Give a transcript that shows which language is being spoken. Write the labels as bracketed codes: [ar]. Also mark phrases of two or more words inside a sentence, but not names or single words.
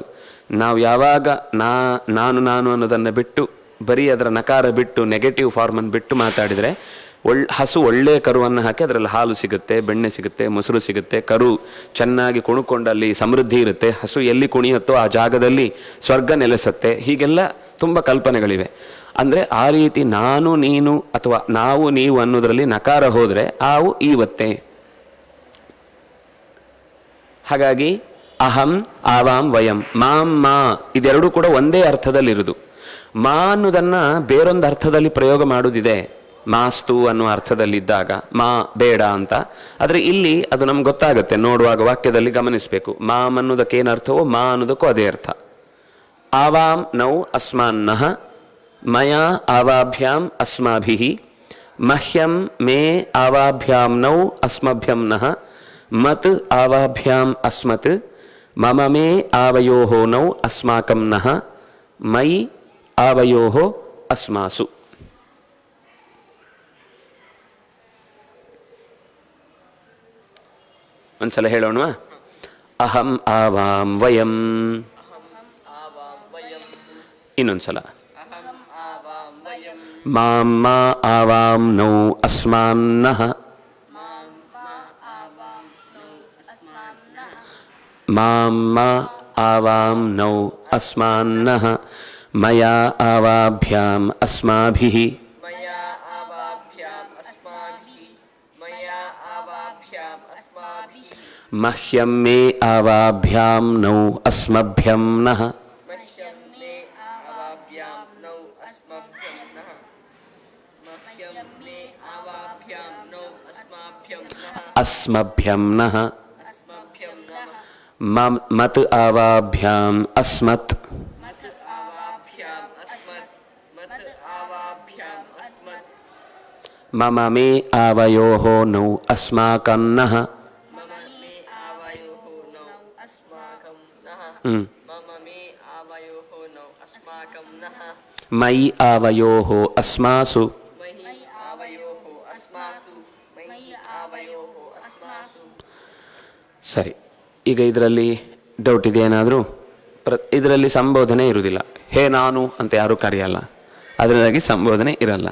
[kn] ನಾವು ಯಾವಾಗ ನಾನು ನಾನು ಅನ್ನೋದನ್ನು ಬಿಟ್ಟು ಬರೀ ಅದರ ನಕಾರ ಬಿಟ್ಟು [en] negative form [kn] ಬಿಟ್ಟು ಮಾತಾಡಿದರೆ ಹಸು ಒಳ್ಳೆಯ ಕರುವನ್ನು ಹಾಕಿ ಅದರಲ್ಲಿ ಹಾಲು ಸಿಗುತ್ತೆ, ಬೆಣ್ಣೆ ಸಿಗುತ್ತೆ, ಮೊಸರು ಸಿಗುತ್ತೆ, ಕರು ಚೆನ್ನಾಗಿ ಕುಣುಕೊಂಡಲ್ಲಿ ಸಮೃದ್ಧಿ ಇರುತ್ತೆ, ಹಸು ಎಲ್ಲಿ ಕುಣಿಯುತ್ತೋ ಆ ಜಾಗದಲ್ಲಿ ಸ್ವರ್ಗ ನೆಲೆಸುತ್ತೆ. ಹೀಗೆಲ್ಲ ತುಂಬ ಕಲ್ಪನೆಗಳಿವೆ. ಅಂದರೆ ಆ ರೀತಿ ನಾನು ನೀನು ಅಥವಾ ನಾವು ನೀವು ಅನ್ನೋದರಲ್ಲಿ ನಕಾರ ಹೋದರೆ ಆವು ಈವತ್ತೆ. ಹಾಗಾಗಿ [sa] ಅಹಂ, ಆವಾಂ, ವಯಂ, ಮಾಂ, ಮಾ [kn] ಇದೆರಡೂ ಕೂಡ ಒಂದೇ ಅರ್ಥದಲ್ಲಿರುವುದು. ಮಾ ಅನ್ನೋದನ್ನು ಬೇರೊಂದು ಅರ್ಥದಲ್ಲಿ ಪ್ರಯೋಗ ಮಾಡುವುದಿದೆ, ಮಾಸ್ತು ಅನ್ನುವ ಅರ್ಥದಲ್ಲಿದ್ದಾಗ ಮಾ ಬೇಡ ಅಂತ. ಆದರೆ ಇಲ್ಲಿ ಅದು ನಮ್ಗೆ ಗೊತ್ತಾಗುತ್ತೆ, ನೋಡುವಾಗ ವಾಕ್ಯದಲ್ಲಿ ಗಮನಿಸಬೇಕು. ಮಾಂ ಅನ್ನೋದಕ್ಕೆ ಏನು ಅರ್ಥವೋ ಮಾ ಅನ್ನೋದಕ್ಕೂ ಅದೇ ಅರ್ಥ. [sa] ಆವಾಂ ನೌ ಅಸ್ಮಾನ್ನಃ ಮಯಾ ಆವಾಭ್ಯಾಂ ಅಸ್ಮಾಭಿಃ ಮಹ್ಯಂ ಮೇ ಆವಾಭ್ಯಾಂ ನೌ ಅಸ್ಮಭ್ಯಂ ನಃ ಮತ್ ಆವಾಭ್ಯಾಂ ಅಸ್ಮತ್ ಮಮ ಮೇ ಆವಯೋಃ ನೌ ಅಸ್ಮಾಕಂ ನಃ ಮಯಿ ಆವಯೋಃ ಅಸ್ಮಾಸು. [kn] ಒಂದ್ಸಲ ಹೇಳೋಣವಾ? [sa] ಅಹಂ ಆವಾಂ ವಯಂ. ಆವಾಂ ವಯಂ. [kn] ಇನ್ನೊಂದ್ಸಲ. [sa] ಅಹಂ ಆವಾಂ ವಯಂ. ಮಾಂ ಮಾ ಆವಾಂ ನೌ ಅಸ್ಮಾನ್ನಃ. ಮಾಂ ಮಾ ಆವಾಂ ನೌ ಅಸ್ಮಾನ್ನಃ. ಮಾಂ ಮಾ ಆವಾಂ ನೌ ಅಸ್ಮಾನ್ನಃ ಮಯಾ ಆವಾಭ್ಯಾಂ ಅಸ್ಮಾಭಿಃ ಮಯಾ ಆವಾಭ್ಯಾಂ ಅಸ್ಮಾಭಿಃ. ಮಯಾ ಆವಾಭ್ಯಾಂ ಅಸ್ಮಾಭಿಃ. ಮಹ್ಯಂ ಮೇ ಆವಾಭ್ಯಾಂ ನೌ ಅಸ್ಮಭ್ಯಂ ನಃ. ಮಹ್ಯಂ ಮೇ ಆವಾಭ್ಯಾಂ ನೌ ಅಸ್ಮಭ್ಯಂ ನಃ. ಮಹ್ಯಂ ಮೇ ಆವಾಭ್ಯಾಂ ನೌ ಅಸ್ಮಾಭ್ಯಂ ನಃ. ಅಸ್ಮಭ್ಯಂ ನಃ. ಅಸ್ಮಭ್ಯಂ ನಃ. ಮತ್ ಆವಾಭ್ಯಾಂ ಅಸ್ಮತ್. ಮತ್ ಆವಾಭ್ಯಾಂ ಅಸ್ಮತ್. ಮತ್ ಆವಾಭ್ಯಾಂ ಅಸ್ಮತ್. ಮಮ ಮೇ ಆವಯೋಃ ನೌ ಅಸ್ಮಾಕಂ ನಃ. ಮಮ ಮೇ ಆವಯೋಃ ನೌ ಅಸ್ಮಾಕಂ ನಃ. ಮಮ ಮೇ ಆವಯೋಃ ನೌ ಅಸ್ಮಾಕಂ ನಃ. ಮಯಿ ಆವಯೋಃ ಅಸ್ಮಾಸು. ಮಹಿ ಆವಯೋಃ ಅಸ್ಮಾಸು. ಮಹಿ ಆವಯೋಃ ಅಸ್ಮಾಸು. [kn] ಸರಿ, ಈಗ ಇದರಲ್ಲಿ ಡೌಟ್ ಇದೆ ಏನಾದರೂ? ಇದರಲ್ಲಿ ಸಂಬೋಧನೆ ಇರುವುದಿಲ್ಲ. ಹೇ ನಾನು ಅಂತ ಯಾರೂ ಕರೆಯಲ್ಲ, ಅದರಿಂದಾಗಿ ಸಂಬೋಧನೆ ಇರಲ್ಲ.